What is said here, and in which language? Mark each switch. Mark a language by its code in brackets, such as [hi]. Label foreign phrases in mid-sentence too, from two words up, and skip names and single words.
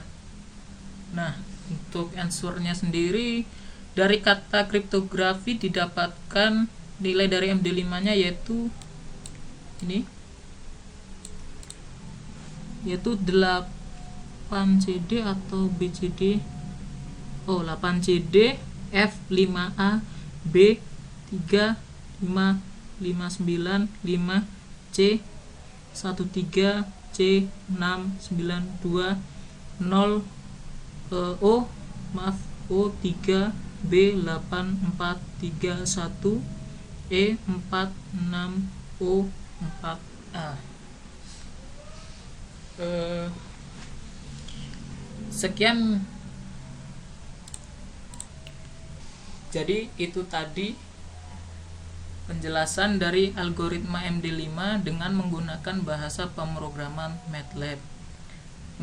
[id] Nah, untuk answernya sendiri dari kata kriptografi didapatkan nilai dari MD5 nya yaitu ini, yaitu 8CD atau BCD, 8CD F5A B 35595 C 13 C 692 0 O3 B 8431 E 46 O 4A. Sekian, jadi itu tadi penjelasan dari algoritma MD5 dengan menggunakan bahasa pemrograman MATLAB.